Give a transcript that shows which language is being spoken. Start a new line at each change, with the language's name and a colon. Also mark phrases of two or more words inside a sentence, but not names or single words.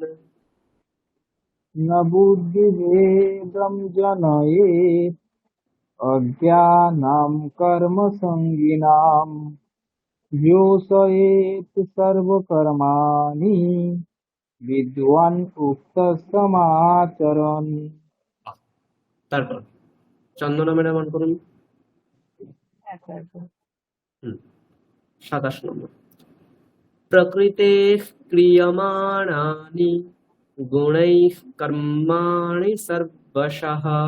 Sanskrit: न बुद्धिभेदं जनयेत् अज्ञानां कर्मसङ्गिनाम्। योषयेत् सर्वकर्माणि विद्वान् उक्तः समाचरन्।
Bangla: তারপর চন্দনা ম্যাডাম অন করুন। আচ্ছা আচ্ছা।
Sanskrit: 27 নম্বর, প্রকৃতেঃ ক্রিয়মাণানি গুণৈঃ কর্মাণি সর্বশঃ।